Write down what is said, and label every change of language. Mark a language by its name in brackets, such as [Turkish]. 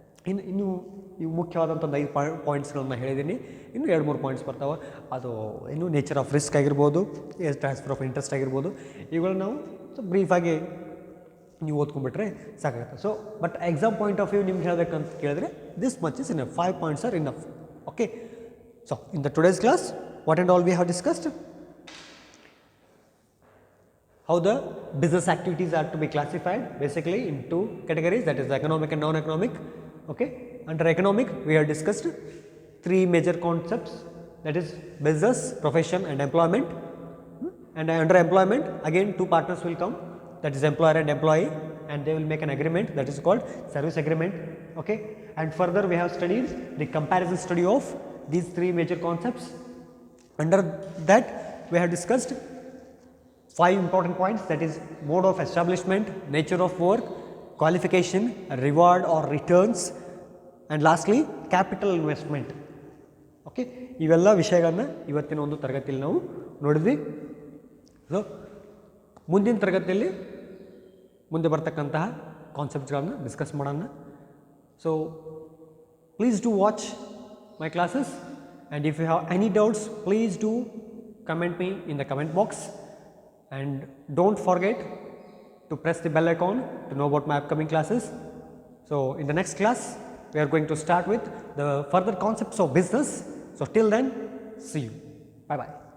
[Kannada] ಇನ್ನು ಇವು ಮುಖ್ಯವಾದಂಥ ಒಂದು 5 ಪಾಯಿಂಟ್ಸ್ಗಳನ್ನ ಹೇಳಿದ್ದೀನಿ. ಇನ್ನೂ 2-3 ಪಾಯಿಂಟ್ಸ್ ಬರ್ತಾವೆ. ಅದು ಇನ್ನು ನೇಚರ್ ಆಫ್ ರಿಸ್ಕ್ ಆಗಿರ್ಬೋದು, ಟ್ರಾನ್ಸ್ಫರ್ ಆಫ್ ಇಂಟ್ರೆಸ್ಟ್ ಆಗಿರ್ಬೋದು, ಇವುಗಳನ್ನ ನಾವು ಬ್ರೀಫಾಗಿ ನೀವು ಓದ್ಕೊಂಡ್ಬಿಟ್ರೆ ಸಾಕಾಗುತ್ತೆ. [English] so but exam point of view [Kannada] ನಿಮ್ಗೆ ಹೇಳಬೇಕಂತ ಕೇಳಿದ್ರೆ [English] This much is enough, 5 points are enough. Okay, so in the today's class what and all we have discussed, how the business activities are to be classified basically into categories, that is economic and non-economic. Okay, under economic we have discussed 3 major concepts, that is business, profession and employment. And under employment again 2 partners will come, that is employer and employee, and they will make an agreement that is called service agreement. Okay, and further we have studied the comparison study of these 3 major concepts. Under that we have discussed 5 important points, that is mode of establishment, nature of work, qualification, reward or returns, and lastly capital investment. [Kannada] Okay, ಇವೆಲ್ಲ ವಿಷಯಗಳನ್ನ ಇವತ್ತಿನ ಒಂದು ತರಗತಿಯಲ್ಲಿ ನಾವು ನೋಡಿದ್ವಿ. So ಮುಂದಿನ ತರಗತಿಯಲ್ಲಿ ಮುಂದೆ ಬರ್ತಕ್ಕಂತಹ ಕಾನ್ಸೆಪ್ಟ್ಸ್ಗಳನ್ನ ಡಿಸ್ಕಸ್ ಮಾಡೋಣ. [English] So please do watch my classes. And if you have any doubts, please do comment me in the comment box, and don't forget to press the bell icon to know about my upcoming classes. So in the next class we are going to start with the further concepts of business. So till then, see you. Bye bye.